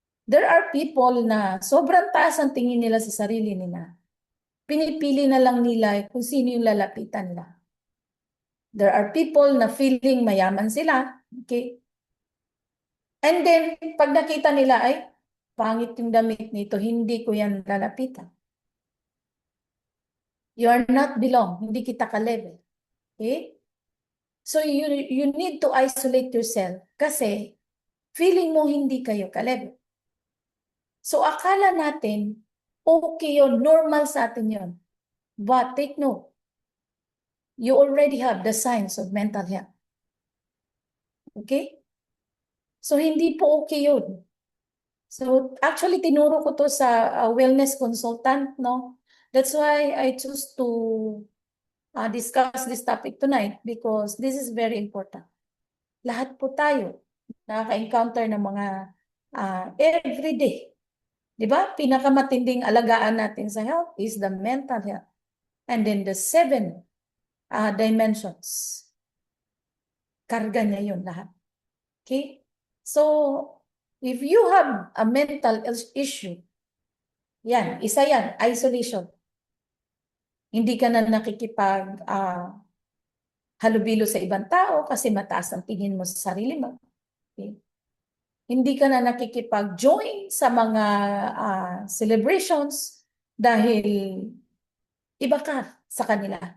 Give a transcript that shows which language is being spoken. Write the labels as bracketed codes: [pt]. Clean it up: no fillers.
[en] There are people [tl] na sobrang taas ang tingin nila sa sarili nila. Pinipili na lang nila kung sino yung lalapitan nila. [en] There are people [tl] na feeling mayaman sila. [en] Okay? [tl] And then, pag nakita nila, ay, pangit yung damit nito, hindi ko yan lalapitan. [en] You are not belong, [tl] hindi kita ka-level. [en] Okay? So, you need to isolate yourself [tl] kasi feeling mo hindi kayo ka-level. So, akala natin, okay yun, normal sa atin yun. [en] But take note, you already have the signs of mental health. Okay? [tl] So, hindi po okay yun. So, actually, tinuro ko to sa wellness consultant, no? [en] That's why I choose to discuss this topic tonight because this is very important. [tl] Lahat po tayo nakaka-encounter ng mga everyday. Di ba? Pinakamatinding alagaan natin sa health [en] is the mental health. And then the 7 dimensions. [tl] Karga niya yun lahat. [en] Okay? So, if you have a mental issue, [tl] isa yan, [en] isolation. [tl] Hindi ka na nakikipag halubilo sa ibang tao kasi mataas ang tingin mo sa sarili mo. Okay? Hindi ka na nakikipag-join sa mga celebrations dahil iba ka sa kanila.